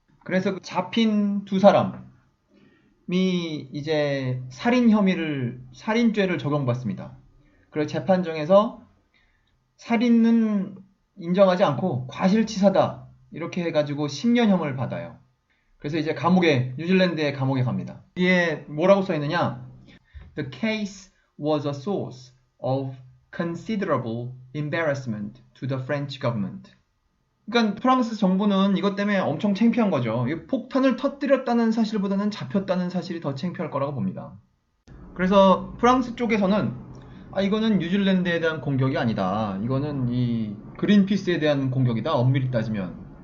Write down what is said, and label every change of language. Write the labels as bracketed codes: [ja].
[ko] 그래서 그 잡힌 2사람이 이제 살인죄를 적용받습니다. 그래서 재판정에서 살인은 인정하지 않고 과실치사다 이렇게 해가지고 10년형을 받아요. 그래서 이제 뉴질랜드의 감옥에 갑니다. 이게 뭐라고 써있느냐? [en] The case was a source of considerable embarrassment to the French government. [ko] 그러니까 프랑스 정부는 이것 때문에 엄청 창피한 거죠. 폭탄을 터뜨렸다는 사실보다는 잡혔다는 사실이 더 창피할 거라고 봅니다. 그래서 프랑스 쪽에서는 이거는 뉴질랜드에 대한 공격이 아니다. 이거는 이 그린피스에 대한 공격이다. 엄밀히 따지면.